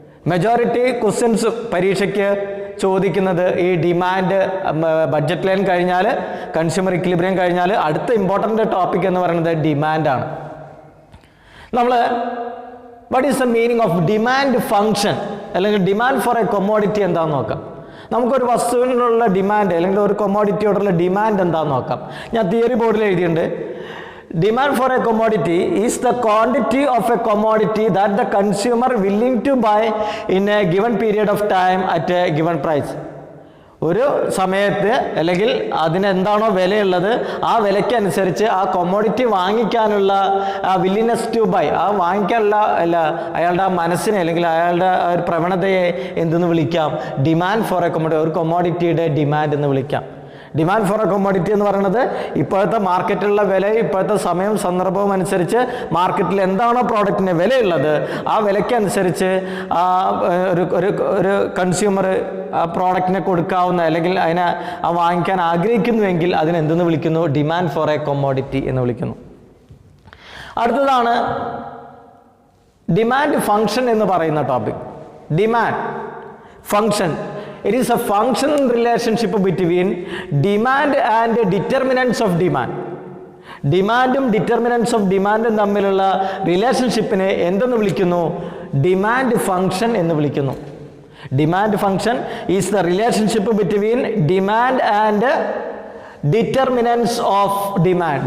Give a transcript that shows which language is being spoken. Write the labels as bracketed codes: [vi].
[ml] Majority questions പരീക്ഷയ്ക്ക് ചോദിക്കുന്നത് ഈ ഡിമാൻഡ്, ബഡ്ജറ്റ് ലൈൻ കഴിഞ്ഞാൽ, കൺസ്യൂമർ ഇക്വിലിബ്രിയം കഴിഞ്ഞാൽ അടുത്ത ഇമ്പോർട്ടൻ്റ് ടോപ്പിക് എന്ന് പറയുന്നത് ഡിമാൻഡാണ്. നമ്മൾ [en] what is the meaning of demand function, അല്ലെങ്കിൽ demand for a commodity [ml] എന്താണെന്ന് നോക്കാം. നമുക്കൊരു വസ്തുവിനുള്ള ഡിമാൻഡ് അല്ലെങ്കിൽ ഒരു കൊമോഡിറ്റിയോടുള്ള ഡിമാൻഡ് എന്താണെന്ന് നോക്കാം. ഞാൻ തിയറി ബോർഡിൽ എഴുതിയിട്ടുണ്ട്. [en] Demand for a commodity is the quantity of a commodity that the consumer willing to buy in a given period of time at a given price. [ml] ഒരു സമയത്ത് അല്ലെങ്കിൽ അതിനെന്താണോ വിലയുള്ളത് ആ വിലയ്ക്കനുസരിച്ച് ആ കൊമോഡിറ്റി വാങ്ങിക്കാനുള്ള ആ [en] willingness to buy, [ml] ആ വാങ്ങിക്കാനുള്ള അയാളുടെ ആ മനസ്സിനെ അല്ലെങ്കിൽ അയാളുടെ ആ ഒരു പ്രവണതയെ എന്തെന്ന് വിളിക്കാം? [en] demand for a commodity, [ml] ഒരു കൊമോഡിറ്റിയുടെ ഡിമാൻഡ് എന്ന് വിളിക്കാം. ഡിമാൻഡ് ഫോർ എ കൊമോഡിറ്റി എന്ന് പറയുന്നത് ഇപ്പോഴത്തെ മാർക്കറ്റിലുള്ള വില, ഇപ്പോഴത്തെ സമയവും സന്ദർഭവും അനുസരിച്ച് മാർക്കറ്റിൽ എന്താണോ പ്രോഡക്റ്റിന് വിലയുള്ളത് ആ വിലയ്ക്കനുസരിച്ച് ഒരു കൺസ്യൂമർ ആ പ്രോഡക്റ്റിനെ കൊടുക്കാവുന്ന അല്ലെങ്കിൽ അതിനെ വാങ്ങിക്കാൻ ആഗ്രഹിക്കുന്നുവെങ്കിൽ അതിനെന്തെന്ന് വിളിക്കുന്നു? [en] demand for a commodity [ml] എന്ന് വിളിക്കുന്നു. അടുത്തതാണ് ഡിമാൻഡ് ഫങ്ഷൻ എന്ന് പറയുന്ന topic. [en] Demand function, it is a functional relationship between demand and determinants of demand. [ml] ഡിമാൻഡും ഡിറ്റർമിനൻസ് ഓഫ് ഡിമാൻഡും തമ്മിലുള്ള റിലേഷൻഷിപ്പിനെ എന്തെന്ന് വിളിക്കുന്നു? [en] demand function [ml] എന്ന് വിളിക്കുന്നു. [en] Demand function is the relationship between demand and determinants of demand.